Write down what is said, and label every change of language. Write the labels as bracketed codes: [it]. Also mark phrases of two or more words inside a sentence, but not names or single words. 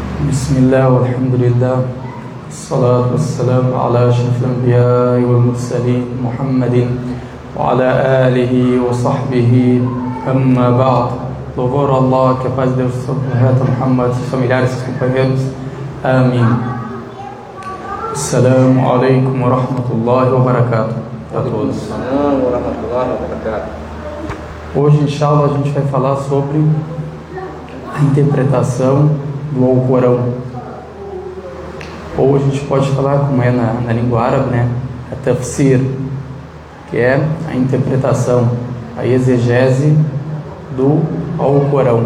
[ar] بسم الله والحمد لله الصلاة والسلام على أشرف الأنبياء والمرسلين محمد وعلى آله وصحبه أما بعد. [pt] Louvor a Allah, que a paz de Deus sobre o profeta Muhammad, seus familiares, seus companheiros. Amém. [ar] السلام عليكم ورحمة الله وبركاته [pt] a todos. [ar] السلام ورحمة الله وبركاته. [pt] Hoje, inshallah, a gente vai falar sobre a interpretação do Alcorão. Ou a gente pode falar, como é na língua árabe, né? A tafsir, que é a interpretação, a exegese do Alcorão.